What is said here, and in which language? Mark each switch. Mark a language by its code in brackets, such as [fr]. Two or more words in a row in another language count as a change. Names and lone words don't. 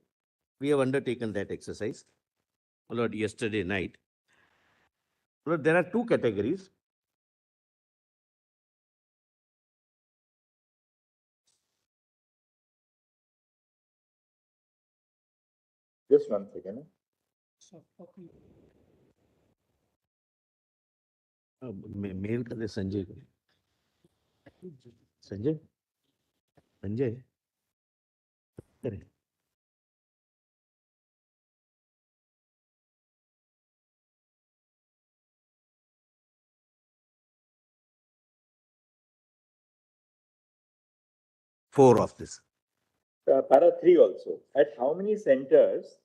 [en] We have undertaken that exercise, yesterday night. There are two categories. Just one second. [hi] मेल कर दे संजय को. संजय करे. [en] Four of this. Para 3 also. At how many centers?